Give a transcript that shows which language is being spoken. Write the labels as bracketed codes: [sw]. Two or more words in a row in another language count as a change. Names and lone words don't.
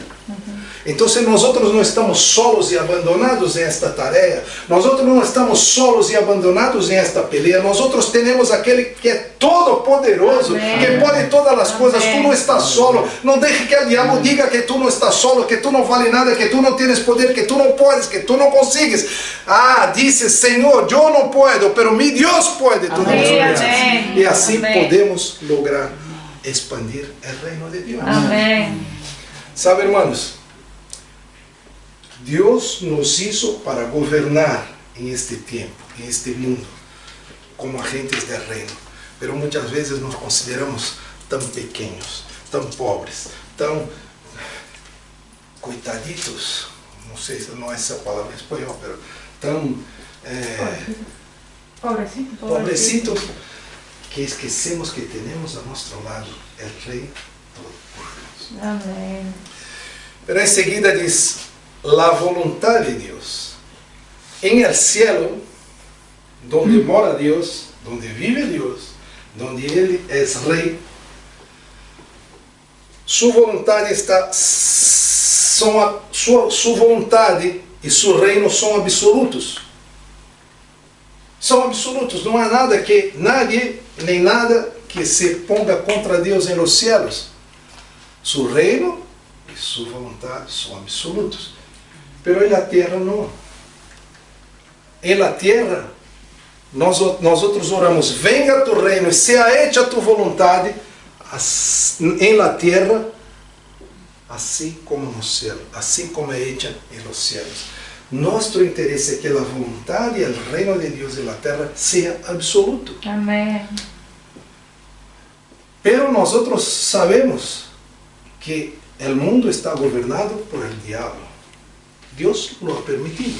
[pt] Então, nós outros não estamos solos e abandonados em esta tarefa, nós outros não estamos solos e abandonados em esta peleia, nós outros temos aquele que é todo poderoso, que pode todas as coisas. Tu não estás solo, não deixe que o diabo diga que tu não estás solo, que tu não vale nada, que tu não tens poder, que tu não podes, que tu não consegues. Dice, Senhor, eu não posso, [es] pero mi [pt] Deus pode todas as coisas. E assim podemos lograr expandir o reino de Deus. Amém. Sabe, irmãos, Deus [es] nos hizo [pt] para governar em este tempo, em este mundo, como agentes [es] del reino. [pt] Pero muitas vezes nos consideramos tão pequenos, tão pobres, tão coitaditos, não sei se não é essa palavra em espanhol, pero tão pobrecitos, que esquecemos que temos a nosso lado o Rei Todo-Poderoso. Amém. Pero em seguida diz: [es] la voluntad de Dios. En el cielo, donde mora Dios, donde vive Dios, donde Él es Rey, su voluntad está, su voluntad e su reino [pt] são absolutos. São absolutos, não há nada que, nadie, nem nada que [es] se ponga [pt] contra Deus em [es] los cielos. Su reino e su voluntad [pt] são absolutos. [es] Pero en la tierra no. En la tierra, [pt] nós outros oramos: [es] venga tu reino e sea hecha tu vontade, en la tierra, [pt] assim como no cielo, assim como é [es] hecha en los cielos. [pt] Nosso interesse é que a vontade e o reino de Deus na terra seja absoluto. Amém. Pero nós outros sabemos que o mundo está governado [es] por el diabo. Deus lo ha permitido.